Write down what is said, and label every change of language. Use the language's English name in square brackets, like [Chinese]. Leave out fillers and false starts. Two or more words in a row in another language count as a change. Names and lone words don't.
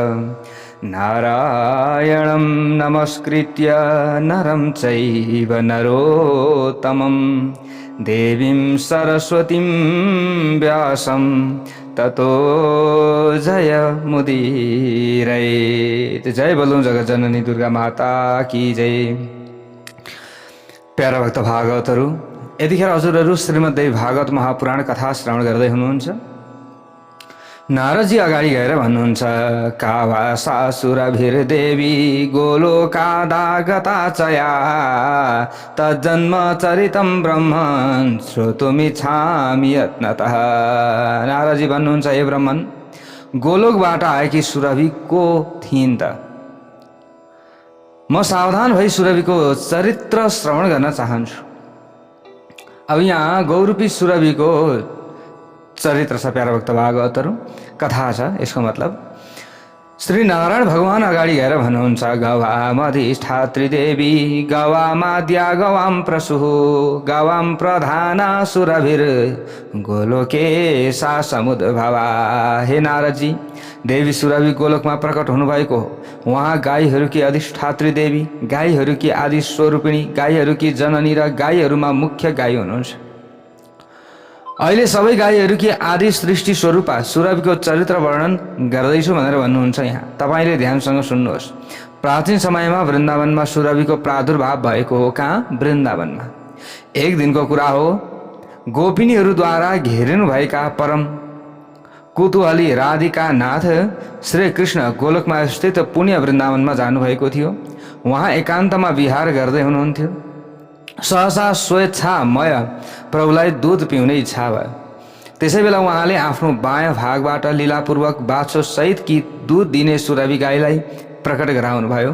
[Sanskrit] नारायणं नमस्कृत्य नरं चैव नरोत्तमं देवीं सरस्वतीं व्यासं ततो जयमुदीरयेत्। [Hindi] जय बोलूं जगत जननी दुर्गा माता की जय। [Nepali] प्यारा भक्त भागवतहरू, यतिखेर हजुरहरू श्रीमद्देवी भागवत महापुराण कथा श्रवण गर्दै हुनुहुन्छ। नारदजी अगाडि गएर भन्नुहुन्छ, [Sanskrit] कावासासुरभिर्देवी गोलोकादागता चया तज्जन्म चरितं ब्रह्मन् श्रोतुमिच्छामि यत्नतः। [Nepali] नारदजी भन्नुहुन्छ, हे ब्रह्मन, गोलोकबाट आएकी सुरभि को थिइन् त? म सावधान भई सुरभिको चरित्र श्रवण गर्न चाहन्छु। अब यहाँ गौरूपी सुरभिको चरित्र छ प्यारा भक्त भागवतहरू, कथा छ। यसको मतलब श्री नारायण भगवान अगाडि गएर भन्नुहुन्छ, [Sanskrit] गवामधिष्ठात्री देवी गवामाद्या गवाम प्रसुः गवाम प्रधाना सुरभिर गोलोके सा समुद्भवा। [Nepali] हे नारदजी, देवी सुरभि गोलोकमा प्रकट हुनुभएको हो। उहाँ गाईहरूकी अधिष्ठात्री देवी, गाईहरूकी आदि स्वरूपिणी, गाईहरूकी जननी र गाईहरूमा मुख्य गाई हुनुहुन्छ। अहिले सबै गाईहरूकी आदि सृष्टि स्वरूपा सुरभिको चरित्र वर्णन गर्दैछु भनेर भन्नुहुन्छ। यहाँ तपाईँले ध्यानसँग सुन्नुहोस्। प्राचीन समयमा वृन्दावनमा सुरभिको प्रादुर्भाव भएको हो। कहाँ? वृन्दावनमा। एक दिनको कुरा हो। गोपिनीहरूद्वारा घेरिनुभएका परम कुतूहली राधिका नाथ श्री कृष्ण गोलोकमा स्थित पुण्य वृन्दावनमा जानुभएको थियो। उहाँ एकान्तमा विहार गर्दै हुनुहुन्थ्यो। सहसा स्वेच्छामय प्रभुलाई दुध पिउने इच्छा भयो। त्यसै बेला उहाँले आफ्नो बायाँ भागबाट लीलापूर्वक बाछो सहित कि दुध दिने सुरभि गाईलाई प्रकट गराउनु भयो।